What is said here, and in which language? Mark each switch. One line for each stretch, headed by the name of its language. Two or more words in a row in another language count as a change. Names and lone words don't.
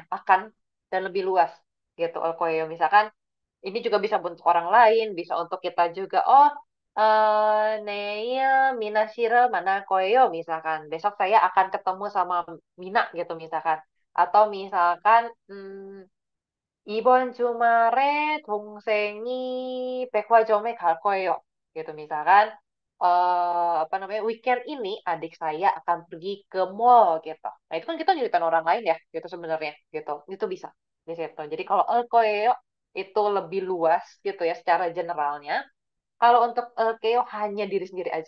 Indonesian: Akan dan lebih luas gitu
Korean: 을 거예요.
Indonesian: Misalkan ini juga bisa untuk orang lain, bisa untuk kita juga.
Korean: Oh, 내일 미나 씨랑 만나고요, misalkan.
Indonesian: Besok saya akan ketemu sama Mina, gitu, misalkan. Atau misalkan,
Korean: 이번 주말에 동생이 백화점에 갈 거예요.
Indonesian: Gitu, misalkan. Apa namanya, weekend ini adik saya akan pergi ke mall, gitu. Nah, itu kan kita nyeritain orang lain ya, gitu sebenarnya. Gitu, itu bisa di situ. Jadi kalau
Korean: 을 거요
Indonesian: itu lebih luas gitu ya secara generalnya. Kalau untuk LKO hanya diri sendiri aja.